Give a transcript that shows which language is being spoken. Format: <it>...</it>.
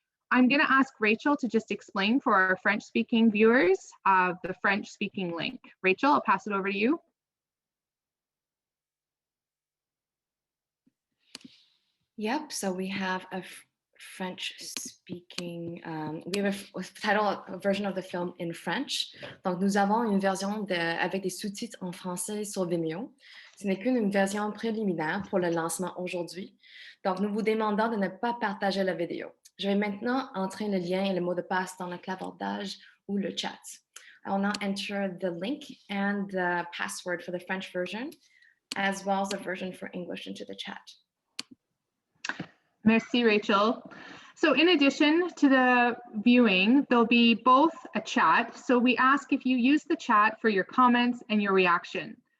<en>I'm going to ask Rachel to just explain for our French-speaking viewers the French-speaking link. Rachel, I'll pass it over to you. Yep, so we have a French-speaking, we have a version of the film in French.</en> <fr>Donc, nous avons une version avec des sous-titres en français sur Vimeo. Ce n'est qu'une version préliminaire pour le lancement aujourd'hui. Donc, nous vous demandons de ne pas partager la vidéo. Je vais maintenant entrer le lien et le mot de passe dans le clavardage ou le chat.</fr> <en>I will now enter the link and the password for the French version, as well as the version for English into the chat.</en> <fr>Merci, Rachel.</fr> <en>So in addition to the viewing, there'll be both a chat. So we ask if you use the chat for your comments and your reaction.</en>